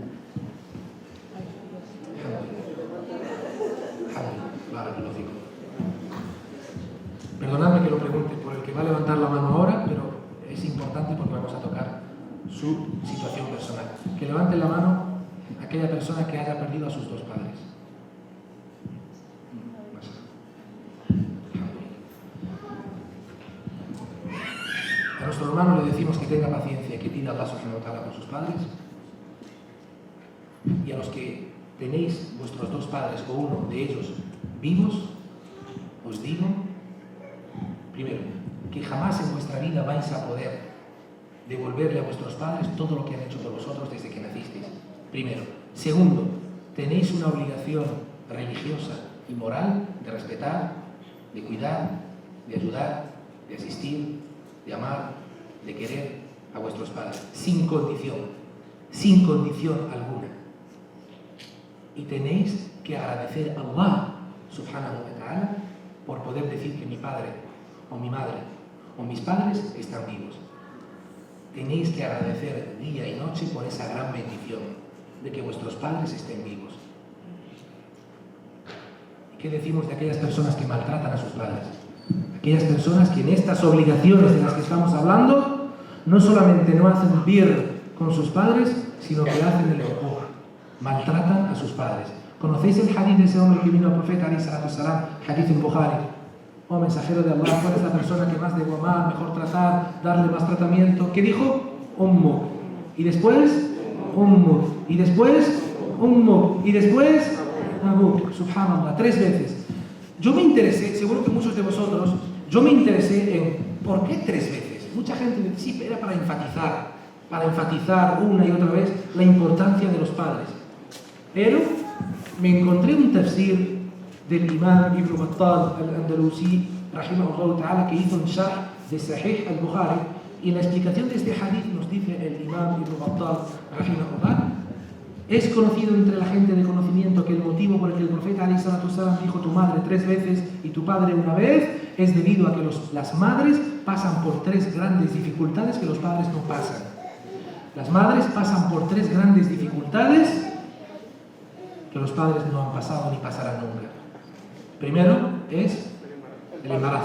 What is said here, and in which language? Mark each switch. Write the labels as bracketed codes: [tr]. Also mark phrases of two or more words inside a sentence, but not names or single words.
[es] Perdonadme que lo pregunte por el que va a levantar la mano ahora, pero es importante porque vamos a tocar su situación personal. Que levante la mano aquella persona que haya perdido a sus 2 padres. A nuestro hermano le decimos que tenga paciencia, que pida a Allah [ar] سبحانه وتعالى [es] por sus padres. Y a los que tenéis vuestros 2 padres o uno de ellos vivos, os digo, primero, que jamás en vuestra vida vais a poder devolverle a vuestros padres todo lo que han hecho por vosotros desde que nacisteis. Primero. Segundo, tenéis una obligación religiosa y moral de respetar, de cuidar, de ayudar, de asistir, de amar, de querer a vuestros padres, sin condición alguna. Y tenéis que agradecer a Allah [ar] سبحانه وتعالى [es] por poder decir que mi padre o mi madre o mis padres están vivos. Tenéis que agradecer día y noche por esa gran bendición de que vuestros padres estén vivos. ¿Y qué decimos de aquellas personas que maltratan a sus padres? Aquellas personas que en estas obligaciones de las que estamos hablando no solamente no hacen bien con sus padres, sino que hacen el ojo, maltratan a sus padres. ¿Conocéis el hadith de ese hombre que vino al profeta [ar] عليه الصلاة والسلام? [es] Hadith en Bukhari. Oh mensajero de Allah, ¿cuál es la persona que más debo amar, mejor tratar, darle más tratamiento? ¿Qué dijo? Ummu. Y después, Ummu. Y después, Ummu. Y después, Abu. Subhanallah, 3 veces. Yo me interesé, seguro que muchos de vosotros, yo me interesé en ¿por qué 3 veces? Mucha gente me dice, sí, era para enfatizar una y otra vez la importancia de los padres. Pero me encontré un tafsir del imam Ibn Battal al-Andalusi, [ar] رحمه الله تعالى, [es] que hizo un sharh de Sahih al-Bukhari, y en la explicación de este hadith nos dice el imam Ibn Battal, rahimahullah, es conocido entre la gente de conocimiento que el motivo por el que el profeta [ar] عليه الصلاة والسلام [es] dijo tu madre 3 veces y tu padre una vez es debido a que las madres pasan por 3 grandes dificultades que los padres no pasan. Las madres pasan por 3 grandes dificultades que los padres no han pasado ni pasarán nunca. Primero es el embarazo.